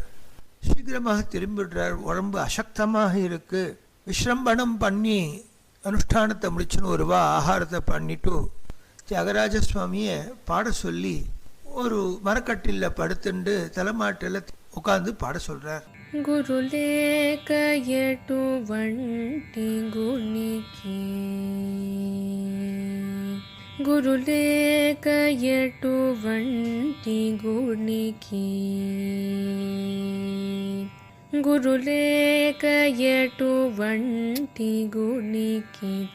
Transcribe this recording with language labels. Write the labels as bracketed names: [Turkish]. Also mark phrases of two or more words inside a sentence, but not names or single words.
[Tamil] சீக்கிரமாக திரும்பிடுறார். உடம்பு அசக்தமாக இருக்கு. விஸ்ரம்பணம் பண்ணி அனுஷ்டானத்தை முடிச்சுன்னு ஒருவா ஆகாரத்தை பண்ணிட்டு தியாகராஜ சுவாமியை பாட சொல்லி ஒரு மரக்கட்டில படுத்துண்டு தலைமாட்டில் உட்காந்து பாட சொல்றார். [Telugu] గురులేక ఎటువంటి గునికి, గురులేక ఎటువంటి గునికి, గురులేక ఎటువంటి గునికి